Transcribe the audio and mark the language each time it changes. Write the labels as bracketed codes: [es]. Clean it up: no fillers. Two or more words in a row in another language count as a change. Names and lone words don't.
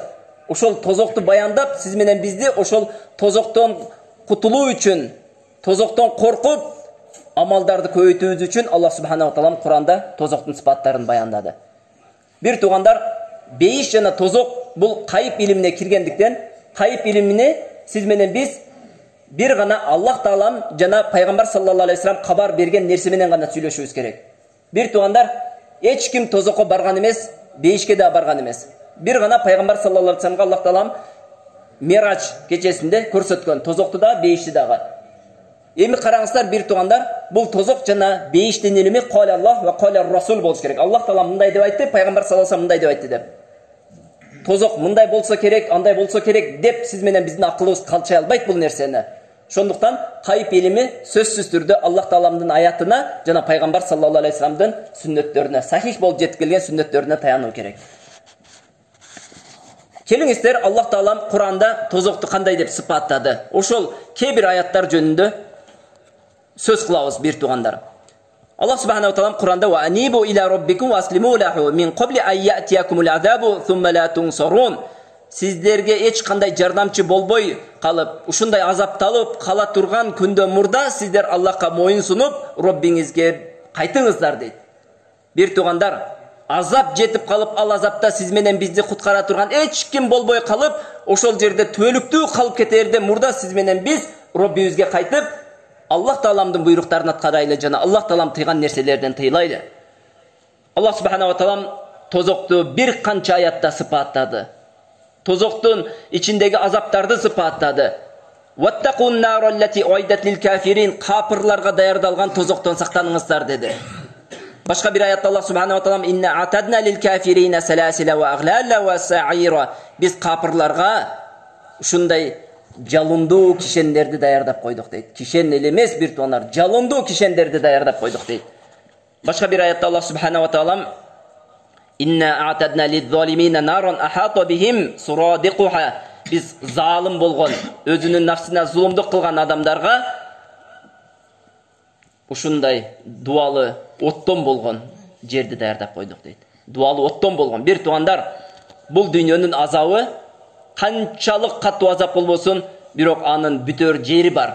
[ky] Ошол тозокту баяндап, сиз менен бизди ошол тозоктон кутулуу үчүн, тозоктон коркуп, амалдарды көбөйтүүбүз үчүн Аллах [ar] سبحانه وتعالى [ky] Куранда тозоктун сыпаттарын баяндады. Бир туугандар, бейиш жана тозок бул кайып илимине киргендиктен, кайып илимине сиз менен биз бир гана Аллах Таалам жана пайгамбар [ar] صلى الله عليه وسلم [ky] кабар берген нерсе менен гана сүйлөшүбүз керек. Бир туугандар, эч ким тозокко барган эмес, бейишке да барган эмес. Бир гана пайгамбар [ar] صلى الله عليه وسلم [ky] Аллах Таалам Мирач кечесинде көрсөткөн, тозокту да, бейишти дагы. Эми караңыздар бир туугандар, бул тозок жана бейиштин илими [ar] قال الله وقال الرسول [ky] болуш керек. Аллах Таалам мындай деп айтты, пайгамбар [ar] صلى الله عليه وسلم [ky] мындай деп айтты деп. Тозок мындай болсо керек, андай болсо керек деп сиз менен биздин акылыбыз калчай албайт бул нерсени. Ошондуктан кайып илими сөзсүз түрдө Аллах Тааламдын аятына жана пайгамбар [ar] صلى الله عليه وسلم [ky] сүннөттөрүнө, сахих болуп жеткилген сүннөттөрүнө таянуу керек. Келиңиздер, Аллах Таалам Куранда тозокту кандай деп сыпаттады. Ошол кээ бир аяттар жөнүндө сөз кылабыз бир туугандар. [ar] Аллах Субханаху Таалам [ky] Куранда [ar] وأنيبوا إلى ربكم وأسلموا له من قبل أن يأتيكم العذاب ثم لا تنصرون. [ky] Сиздерге эч кандай жардамчы болбой калып, ушундай азапталып кала турган күндө мурда сиздер Аллахка моюн сунуп, Роббиңизге кайтыңыздар дейт. Бир туугандар, азап жетип калып, ал азапта сиз менен бизди куткара турган эч ким болбой калып, ошол жерде түөлүктүү калып кетерде мурда сиз менен биз Роббибизге кайтып, Аллах Тааламдын буйруктарын аткарайлы жана Аллах Таалам тыйган нерселерден тыйлайлы. Аллах [ar] سبحانه وتعالى [ky] тозокту бир канча аятта сыпаттады. Тозоктун ичиндеги азаптарды сыпаттады. [ar] واتقوا النار التي أعدت للكافرين, [ky] капырларга даярдалган тозоктон сактаныңыздар деди. Башка бир аятта Аллах Субханаху Таалам [ar] إنا أعتدنا للكافرين سلاسل وأغلالا وسعيرا, [ky] биз капырларга ушундай жалындуу кишендерди даярдап койдук дейт. Кишен эле эмес бир туугандар, жалындуу кишендерди даярдап койдук дейт. Башка бир аятта Аллах Субханаху Таалам [ar] إنا أعتدنا للظالمين نارا أحاط بهم سرادقها, [ky] биз залым болгон, өзүнүн нафсына зулумдук кылган адамдарга ушундай дуалы оттон болгон жерди даярдап койдук дейт. Дуалы оттон болгон. Бир туугандар, бул дүйнөнүн азабы канчалык катуу азап болбосун, бирок анын бүтөр жери бар.